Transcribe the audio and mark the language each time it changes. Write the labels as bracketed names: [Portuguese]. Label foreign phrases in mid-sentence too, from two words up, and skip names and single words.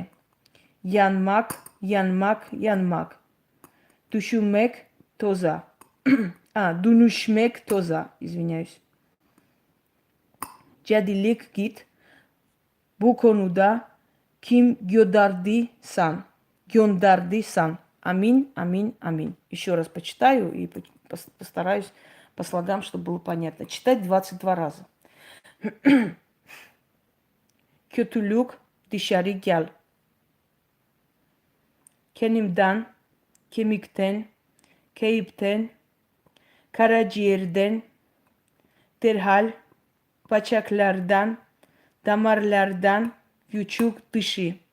[Turkish] Yanmak, yanmak, yanmak. Düşünmek toza. Dönüşmek toza, извиняюсь. Cadilik git. Bu konuda kim gönderdiysen. [Russian] Аминь, аминь, аминь. Еще раз почитаю и постараюсь по слогам, чтобы было понятно. Читать 22 раза. [Turkish] Kötülük dışarı gel. Kendimden, kemikten, kayıpten, karaciğerden, derhal, bacaklardan, damarlardan, vücut dışı.